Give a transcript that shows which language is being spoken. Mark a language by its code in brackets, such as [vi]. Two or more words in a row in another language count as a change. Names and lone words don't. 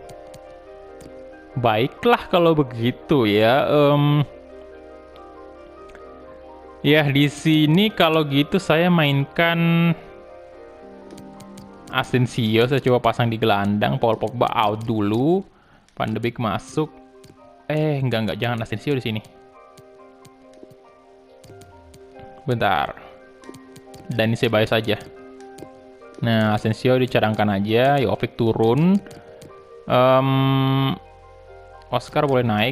[id] Baiklah kalau begitu ya. Ya, di sini kalau gitu saya mainkan Asensio, saya coba pasang di gelandang. Paul Pogba out dulu. Van de Beek masuk. Enggak, jangan Asensio di sini. Bentar. Dani Ceballos saja. Nah, Asensio dicadangkan aja. Jovic turun. Oscar boleh naik.